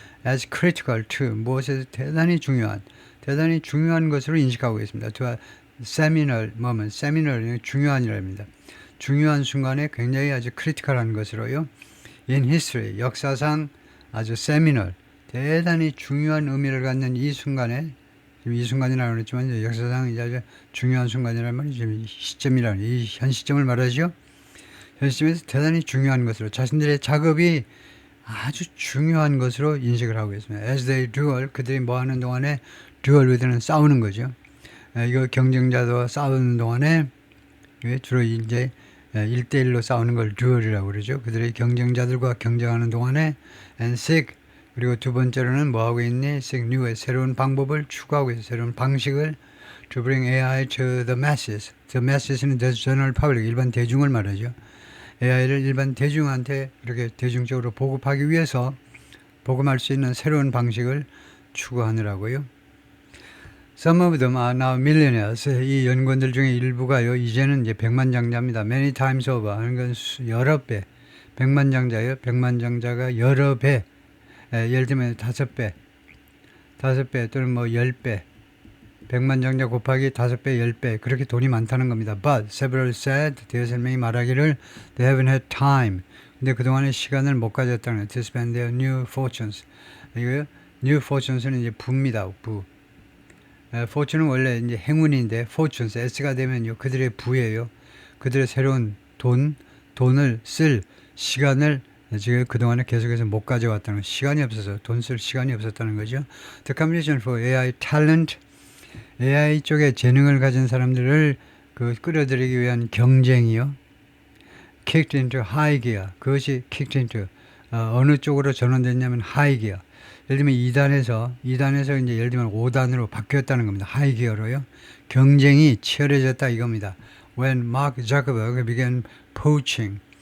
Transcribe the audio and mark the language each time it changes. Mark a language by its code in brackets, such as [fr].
[en] as critical to, [ko] 무엇에서 대단히 중요한 것으로 인식하고 있습니다. [en] to seminal moment, seminal [ko] 중요한이랍니다. 중요한 순간에 굉장히 아주 크리티컬한 것으로요. [en] in history, [ko] 역사상 아주 seminal, 대단히 중요한 의미를 갖는 이 순간에, 지금 이 순간이라고 그랬지만 역사상 이제 아주 중요한 순간이라는 말이 지금 시점이라는, 이 현 시점을 말하죠. 현 시점에서 대단히 중요한 것으로, 자신들의 작업이 아주 중요한 것으로 인식을 하고 있습니다. [en] as they duel, [ko] 그들이 뭐 하는 동안에 [en] duel with [ko] 는 싸우는 거죠. 이거 경쟁자도 싸우는 동안에 주로 이제 1대1로 싸우는 걸 듀얼이라고 그러죠. 그들의 경쟁자들과 경쟁하는 동안에 [en] and seek, [ko] 그리고 두 번째로는 뭐 하고 있니? [en] seek new, [ko] 새로운 방법을 추구하고 있어. 새로운 방식을 [en] to bring AI to the masses. The masses는 the general public, [ko] 일반 대중을 말하죠. AI를 일반 대중한테 이렇게 대중적으로 보급하기 위해서 보급할 수 있는 새로운 방식을 추구하느라고요. [en] Some of them are now millionaires. [ko] 이 연구원들 중에 일부가요, 이제는 이제 백만장자입니다. [en] Many times over [ko] 하는 건 여러 배. 백만장자예요. 백만장자가 여러 배. 예를 들면 5배 또는 뭐 10배. 백만장자 곱하기 5배, 10배. 그렇게 돈이 많다는 겁니다. [en] But several said, [ko] 대여섯 명이 말하기를 [en] they haven't had time. [ko] 근데 그동안에 시간을 못 가졌다는 거예요. [en] To spend their new fortunes. [ko] 이거요. New Fortunes는 이제 부입니다. 부. Fortune은 원래 이제 행운인데 Fortunes S가 되면요 그들의 부예요. 그들의 새로운 돈을 쓸 시간을 지금 그동안에 계속해서 못 가져왔다는 시간이 없어서 돈 쓸 시간이 없었다는 거죠. [en] The competition for AI talent, [ko] AI 쪽에 재능을 가진 사람들을 끌어들이기 위한 경쟁이요. [en] kicked into high gear. [ko] 그것이 [en] kicked into [ko] 어느 쪽으로 전환됐냐면 [en] high gear. [ko] 예를 들면 2단에서 이제 예를 들면 5단으로 바뀌었다는 겁니다. 하이 기어로요. 경쟁이 치열해졌다 이겁니다. [en] When Mark Zuckerberg began poaching.